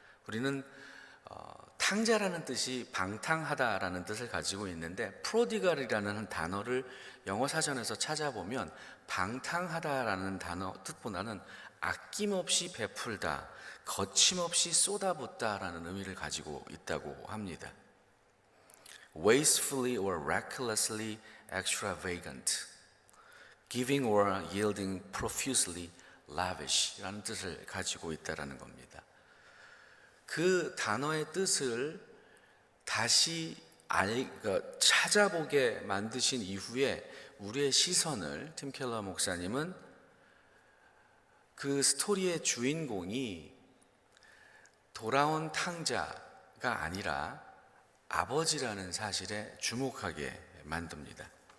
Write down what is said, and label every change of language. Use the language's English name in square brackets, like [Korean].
[Korean] 우리는 탕자라는 뜻이 방탕하다라는 뜻을 가지고 있는데, prodigal이라는 단어를 영어 사전에서 찾아보면 방탕하다라는 단어 뜻보다는 아낌없이 베풀다, 거침없이 쏟아붓다라는 의미를 가지고 있다고 합니다. [English] Wastefully or recklessly extravagant, giving or yielding profusely lavish [Korean] 라는 뜻을 가지고 있다는 겁니다. 그 단어의 뜻을 다시 찾아보게 만드신 이후에 우리의 시선을, 팀 켈러 목사님은 그 스토리의 주인공이 돌아온 탕자가 아니라 아버지라는 사실에 주목하게 만듭니다.